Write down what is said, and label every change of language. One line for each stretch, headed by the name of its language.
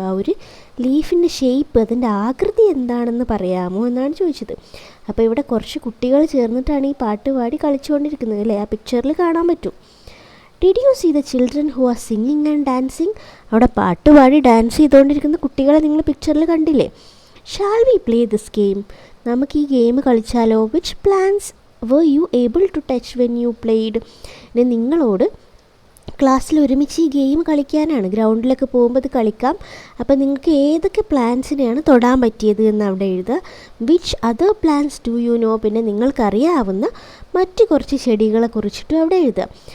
Malayalam: ആ ഒരു ലീഫിൻ്റെ ഷേപ്പ്, അതിൻ്റെ ആകൃതി എന്താണെന്ന് പറയാമോ എന്നാണ് ചോദിച്ചത്. അപ്പോൾ ഇവിടെ കുറച്ച് കുട്ടികൾ ചേർന്നിട്ടാണ് ഈ പാട്ട് പാടി കളിച്ചുകൊണ്ടിരിക്കുന്നത് അല്ലേ. ആ പിക്ചറിൽ കാണാൻ പറ്റും.
English: Did you see the children who are singing and dancing?
Malayalam: അവിടെ പാട്ട് പാടി ഡാൻസ് ചെയ്തുകൊണ്ടിരിക്കുന്ന കുട്ടികളെ നിങ്ങൾ പിക്ചറിൽ കണ്ടില്ലേ.
English: Shall we play this game?
Malayalam: നമുക്ക് ഈ game കളിച്ചാലോ?
English: Which plants were you able to touch when you played?
Malayalam: ഇനി നിങ്ങളോട് ക്ലാസ്സിൽ ഒരുമിച്ച് ഈ ഗെയിം കളിക്കാനാണ്. ഗ്രൗണ്ടിലൊക്കെ പോകുമ്പോൾ ഇത് കളിക്കാം. അപ്പോൾ നിങ്ങൾക്ക് ഏതൊക്കെ പ്ലാന്റ്സിനെയാണ് തൊടാൻ പറ്റിയത് എന്ന് അവിടെ എഴുതുക.
English: Which other plants do you know?
Malayalam: പിന്നെ നിങ്ങൾക്കറിയാവുന്ന മറ്റ് കുറച്ച് ചെടികളെ കുറിച്ചിട്ടും അവിടെ എഴുതുക.